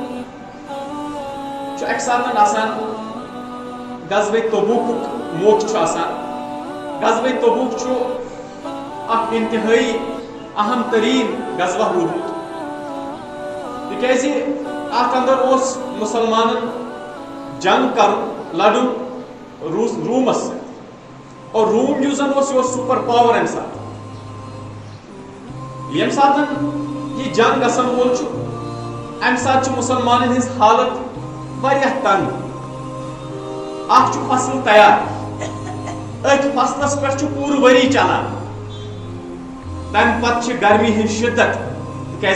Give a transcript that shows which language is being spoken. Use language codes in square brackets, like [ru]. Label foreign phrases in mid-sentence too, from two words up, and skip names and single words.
[ks] چھُ اَکہِ ساتہٕ آسان غزوہ تبوکُک موقعہٕ چھُ آسان غزوہ تبوک چھُ اکھ انتہائی اہم ترین غزوہ روٗدمُت تِکیازِ اتھ اندر اوس مسلمانن جنگ کرُن لڑُن رومس سۭتۍ اور روم یُس زن اوس یہِ اوس سُپر پاور امہِ ساتہٕ ییٚمہِ ساتہٕ یہِ جنگ گژھن وول چھُ امہِ ساتہٕ چھِ مسلمانن ہٕنٛز حالت واریاہ تنگ اکھ چھُ فصل تیار أتھۍ فصلس پٮ۪ٹھ چھُ پوٗرٕ ؤری چلان تمہِ پتہٕ چھِ گرمی ہٕنٛز شِدت تِکیازِ